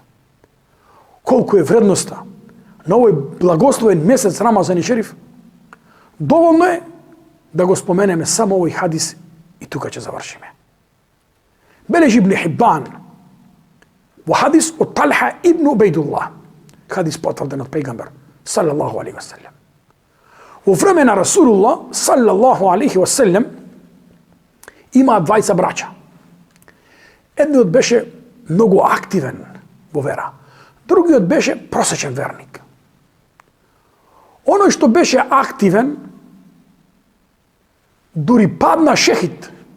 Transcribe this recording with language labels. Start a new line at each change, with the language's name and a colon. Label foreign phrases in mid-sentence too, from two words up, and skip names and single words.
Macedonian: Колку е вредноста на овој благословен месец Рамазан и Шериф, доволно е да го споменеме само овој хадис и тука ќе завршиме. Бележи Ибн Хиббан во хадис од Талха ибн Убейдуллах, хадис потврден од пејгамбер
Arabic: صلى الله عليه وسلم.
Macedonian: Во време на Расулуллах
Arabic: صلى الله عليه وسلم
Macedonian: има двајца браќа. Едниот беше многу активен во вера, другиот беше просечен верник. Оној што беше активен дури падна шехид.